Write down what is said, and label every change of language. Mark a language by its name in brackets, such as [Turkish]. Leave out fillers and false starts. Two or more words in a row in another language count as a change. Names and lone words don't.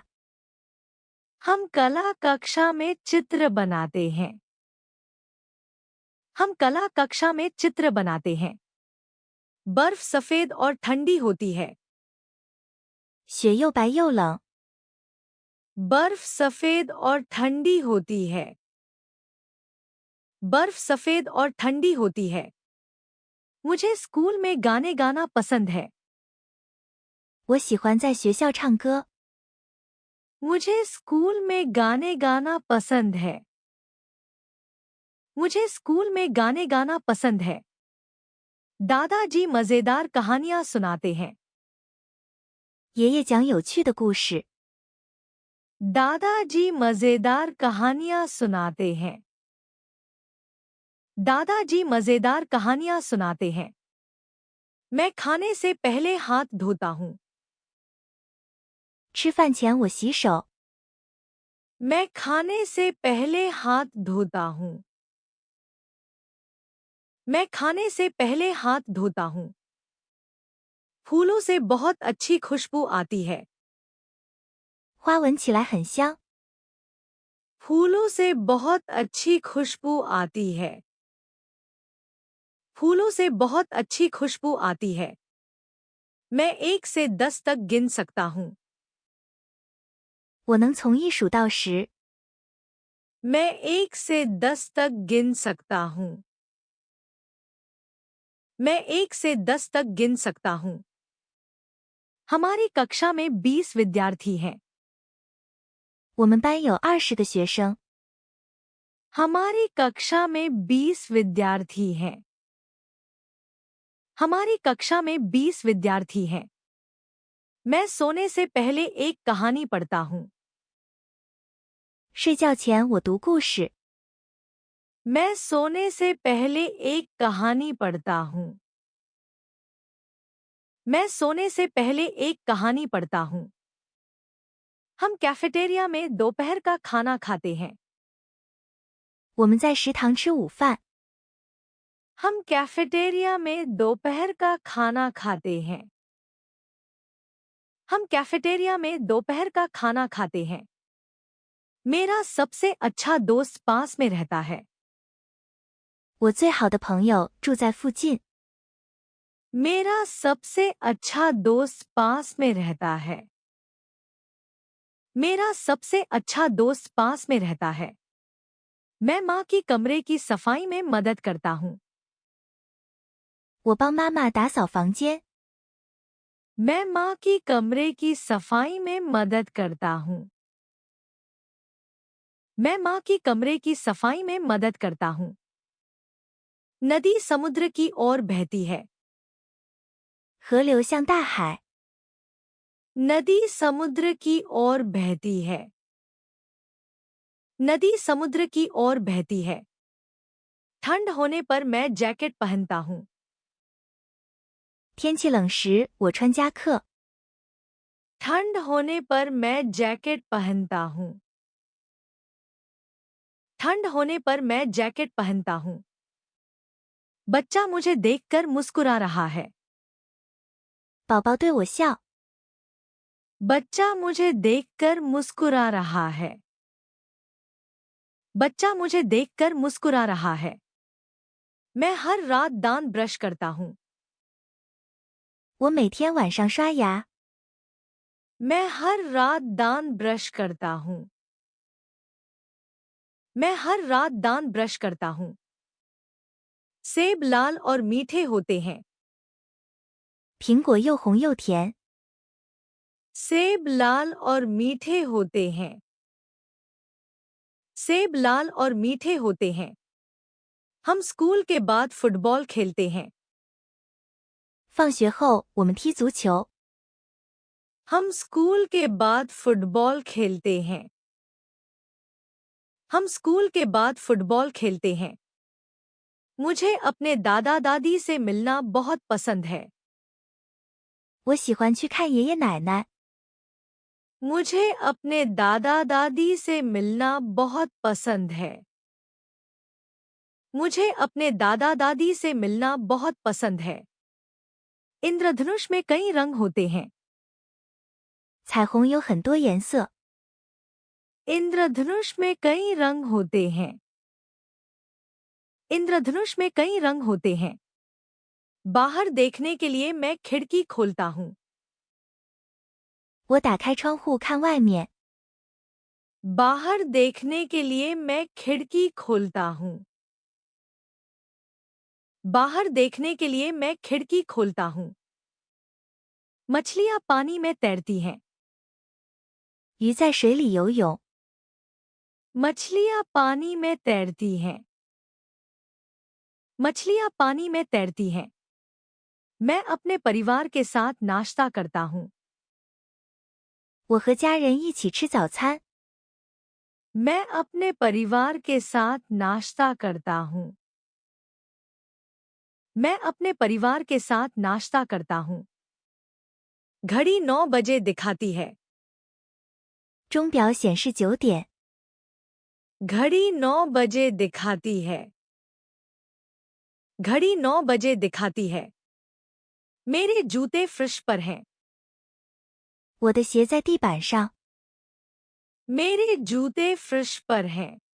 [Hindi] हम कला कक्षा में चित्र बनाते हैं। हम कला कक्षा में चित्र बनाते हैं। बर्फ सफेद और ठंडी होती है। [Chinese] 雪又白又冷。 [Hindi] बर्फ सफेद और ठंडी होती है। बर्फ सफेद और ठंडी होती है। मुझे स्कूल में गाने गाना पसंद है। [Chinese] 我喜欢在学校唱歌。 [Hindi] मुझे स्कूल में गाने गाना पसंद है। मुझे स्कूल में गाने गाना पसंद है। दादाजी मजेदार कहानियां सुनाते हैं। [Chinese] 爷爷讲有趣的故事。 [Hindi] दादाजी मजेदार कहानियां सुनाते हैं। दादाजी मजेदार कहानियां सुनाते हैं। मैं खाने से पहले हाथ धोता हूँ। [Chinese] 吃饭前我洗手。 [Hindi] मैं खाने से पहले हाथ धोता हूँ। मैं खाने से पहले हाथ धोता हूँ। फूलों से बहुत अच्छी खुशबू आती है। [Chinese] 花闻起来很香。 [Hindi] फूलों से बहुत अच्छी खुशबू आती है। फूलों से बहुत अच्छी खुशबू आती है। मैं 1 से 10 तक गिन सकता हूँ। [Chinese] 我能从1数到10。 [Hindi] मैं 1 से 10 तक गिन सकता हूँ। मैं 1 से 10 तक गिन सकता हूँ। हमारी कक्षा में 20 विद्यार्थी हैं। [Chinese] 我们班有20个学生。 [Hindi] हमारी कक्षा में 20 विद्यार्थी हैं। हमारी कक्षा में 20 विद्यार्थी हैं। मैं सोने से पहले एक कहानी पढ़ता हूँ। [Chinese] 睡觉前我读故事。 [Hindi] मैं सोने से पहले एक कहानी पढ़ता हूँ। मैं सोने से पहले एक कहानी पढ़ता हूँ। हम कैफेटेरिया में दोपहर का खाना खाते हैं। [Chinese] 我们在食堂吃午饭。 [Hindi] हम कैफेटेरिया में दोपहर का खाना खाते हैं। हम कैफेटेरिया में दोपहर का खाना खाते हैं। मेरा सबसे अच्छा दोस्त पास में रहता है। [Chinese] 我最好的朋友住在附近。 [Hindi] मेरा सबसे अच्छा दोस्त पास में रहता है। मेरा सबसे अच्छा दोस्त पास में रहता है। मैं माँ की कमरे की सफाई में मदद करता हूँ। [Chinese] 我帮妈妈打扫房间。 [Hindi] मैं माँ की कमरे की सफाई में मदद करता हूँ। मैं माँ की कमरे की सफाई में मदद करता हूँ। नदी समुद्र की ओर बहती है। [Chinese] 河流向大海。 [Hindi] नदी समुद्र की ओर बहती है। नदी समुद्र की ओर बहती है। ठंड होने पर मैं जैकेट पहनता हूँ। [Chinese] 天气冷时我穿夹克。 [Hindi] ठंड होने पर मैं जैकेट पहनता हूँ। ठंड होने पर मैं जैकेट पहनता हूँ। बच्चा मुझे देखकर मुस्कुरा रहा है। [Chinese] 宝宝对我笑。 [Hindi] बच्चा मुझे देखकर मुस्कुरा रहा है। बच्चा मुझे देखकर मुस्कुरा रहा है। मैं हर रात दांत ब्रश करता हूँ। [Chinese] 我每天晚上刷牙。 [Hindi] मैं हर रात दांत ब्रश करता हूँ। मैं हर रात दांत ब्रश करता हूँ। सेब लाल और मीठे होते हैं। [Chinese] 苹果又红又甜。 [Hindi] सेब लाल और मीठे होते हैं। सेब लाल और मीठे होते हैं। हम स्कूल के बाद फुटबॉल खेलते हैं। [Chinese] 放学后我们踢足球。 [Hindi] हम स्कूल के बाद फुटबॉल खेलते हैं। हम स्कूल के बाद फुटबॉल खेलते हैं। मुझे अपने दादा दादी से मिलना बहुत पसंद है। [Chinese] 我喜欢去看爷爷奶奶。 [Hindi] मुझे अपने दादा दादी से मिलना बहुत पसंद है। मुझे अपने दादा दादी से मिलना बहुत पसंद है। इंद्रधनुष में कई रंग होते हैं। [Chinese] 彩虹有很多颜色。 [Hindi] इंद्रधनुष में कई रंग होते हैं। इंद्रधनुष में कई रंग होते हैं। बाहर देखने के लिए मैं खिड़की खोलता हूँ। [Chinese] 我打开窗户看外面。 [Hindi] बाहर देखने के लिए मैं खिड़की खोलता हूँ। बाहर देखने के लिए मैं खिड़की खोलता हूँ। मछलियाँ पानी में तैरती हैं। [Chinese] 鱼在水里游泳。 [Hindi] मछलियाँ पानी में तैरती हैं। मछलियाँ पानी में तैरती हैं। मैं अपने परिवार के साथ नाश्ता करता हूँ। [Chinese] 我和家人一起吃早餐。 [Hindi] मैं अपने परिवार के साथ नाश्ता करता हूँ। मैं अपने परिवार के साथ नाश्ता करता हूँ। घड़ी 9 बजे दिखाती है। [Chinese] 钟表显示9点。 [Hindi] घड़ी 9 बजे दिखाती है। घड़ी 9 बजे दिखाती है। मेरे जूते फर्श पर हैं। [Chinese] 我的鞋在地板上。 [Hindi] मेरे जूते फर्श पर हैं।